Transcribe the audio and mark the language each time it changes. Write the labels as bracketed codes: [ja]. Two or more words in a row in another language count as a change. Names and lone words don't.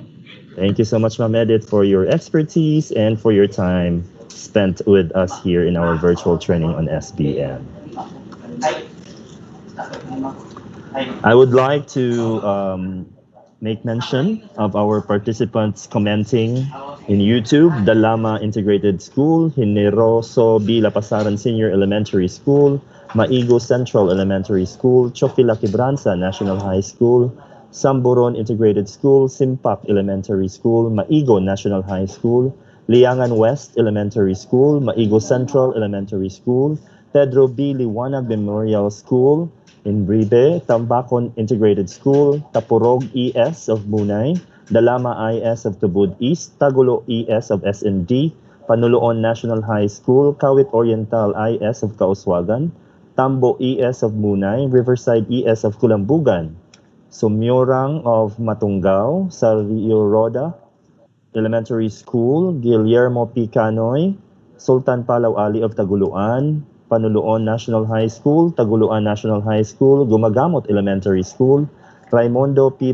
[en] Thank you so much, ma'am, Edith, for your expertise and for your time spent with us here in our virtual training on SBM. I would like to make mention of our participants commenting in YouTube: Dalama Integrated School, Hineroso B. Lapasaran Senior Elementary School, Maigo Central Elementary School, Chofila Quebranza National High School, Samburon Integrated School, Simpak Elementary School, Maigo National High School, Liangan West Elementary School, Maigo Central Elementary School, Pedro B. Liwanag Memorial School, in Bribe, Tambakon Integrated School, Tapurog ES of Munay, Dalama IS of Tubud East, Tagulo ES of SND, Panuloon National High School, Kawit Oriental IS of Kauswagan, Tambo ES of Munay, Riverside ES of Kulambugan, Sumyorang of Matungao, Sario Roda Elementary School, Guillermo P. Canoy, Sultan Palaw Ali of Taguluan, Panuluon National High School, Taguluan National High School, Gumagamot Elementary School, Raimondo P.